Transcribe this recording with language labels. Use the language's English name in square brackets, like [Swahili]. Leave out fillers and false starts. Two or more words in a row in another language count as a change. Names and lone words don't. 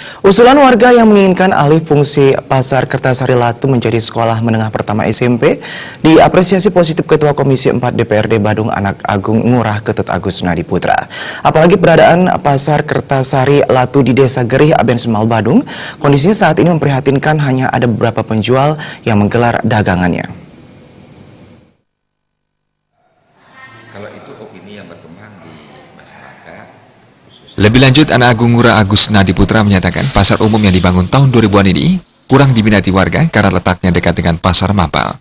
[Indonesian] Usulan warga yang menginginkan alih fungsi Pasar Kertasari Latu menjadi sekolah menengah pertama SMP diapresiasi positif Ketua Komisi 4 DPRD Badung Anak Agung Ngurah Ketut Agus Nadi Putra. Apalagi keberadaan Pasar Kertasari Latu di Desa Gerih, Aben Semal, Badung, kondisinya saat ini memprihatinkan, hanya ada beberapa penjual yang menggelar dagangannya. Kalau itu opini yang berkembang di masyarakat. Lebih lanjut, Anak Agung Ngurah Agus Nadi Putra menyatakan pasar umum yang dibangun tahun 2000-an ini kurang diminati warga karena letaknya dekat dengan pasar Mapal.